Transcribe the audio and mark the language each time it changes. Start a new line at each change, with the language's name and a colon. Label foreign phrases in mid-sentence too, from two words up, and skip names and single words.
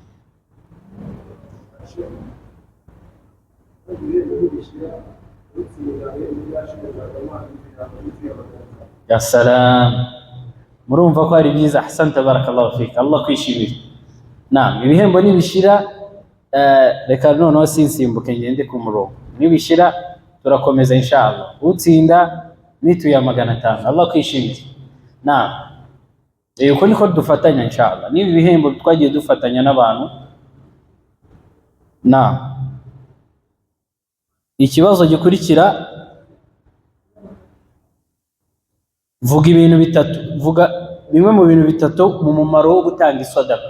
Arabic: يا سلام.
Kinyarwanda: Murumva ko ari byiza.
Arabic: أحسنت بارك الله فيك.
Kinyarwanda: Allah kwishimira. Naam, ibihembo nibishira reka noneho sinsimbuke ngende ku murongo. Nibishira turakomeza inshallah. Utsinda mituye 500. Allah kwishimira. Naam. Uko niko dufatanya inshallah. Nibi bihembo twagiye dufatanya n'abantu na ikibazo gikurikira, vuga ibintu bitatu, vuga bimwe mu bintu bitatu mu mumaro wo gutanga isadaka.